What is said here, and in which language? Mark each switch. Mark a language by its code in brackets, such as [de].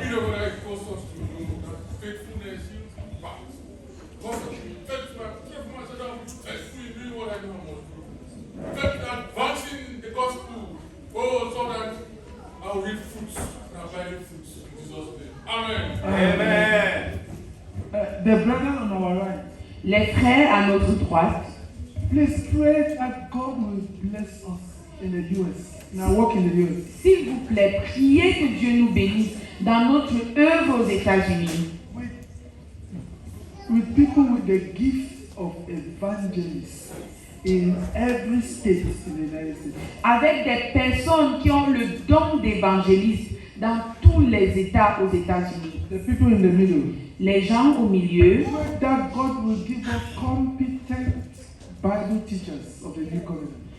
[en] Peter will expose us to know that faithfulness yields back. God, faithful myself, I will be faithful in doing what I know I must do. Faithful advancing the gospel, so that I will reap fruits and abiding fruits in Jesus' name. Amen. Amen. The brethren on our right, [fr] Les frères à notre droite, [en] please pray that God will bless us in the U.S. in our work in the U.S. [fr] s'il vous plaît, priez que Dieu nous bénisse dans notre œuvre aux États-Unis. [en] With people with the gift of evangelists. in every state in the United States. [fr] Avec des personnes qui ont le don d'évangéliste dans tous les États aux États-Unis. [en] The people in the middle. [fr] Les gens au milieu. [en] Pray that God will give us competent Bible teachers of the new covenant.